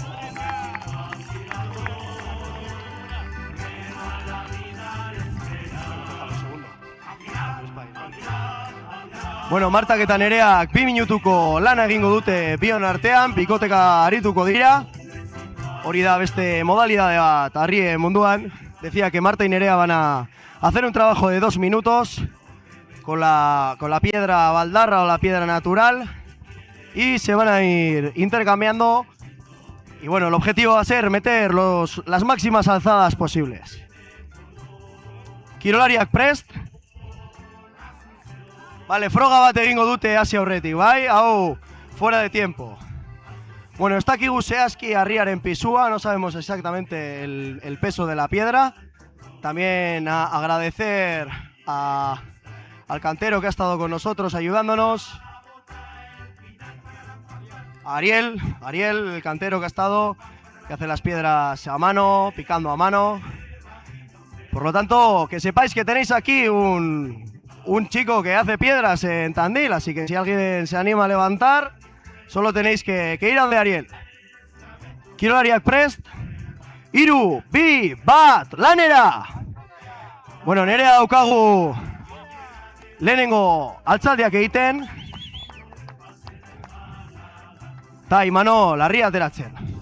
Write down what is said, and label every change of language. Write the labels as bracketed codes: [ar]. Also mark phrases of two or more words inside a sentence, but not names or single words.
[eu] Bueno, Martak eta Nereak 2 minutuko lana egingo dute bion artean, pikoteka arituko dira. Hori da beste modalidade bat Arrie munduan. [es] Decía que Marta y Nerea van a hacer un trabajo de 2 minutos con la piedra baldarra o la piedra natural y se van a ir intercambiando. Y bueno, el objetivo va a ser meter las máximas alzadas posibles. [eu] Kirolariak prest. Vale, froga bat egingo dute hasi aurretik, bai? Hau, [es] fuera de tiempo. Bueno, está aquí [eu] zehazki Arriaren pisua, [es] no sabemos exactamente el peso de la piedra. También agradecer al cantero que ha estado con nosotros ayudándonos. Ariel, el cantero que ha estado, que hace las piedras a mano, picando a mano. Por lo tanto, que sepáis que tenéis aquí un chico que hace piedras en Tandil, así que si alguien se anima a levantar, solo tenéis que ir a donde Ariel. [eu] Kirolariak prest. 3, 2, 1, lanera! Bueno, Nerea daukagu lehenengo altzaldiak egiten. Ta Imanol Arria ateratzen.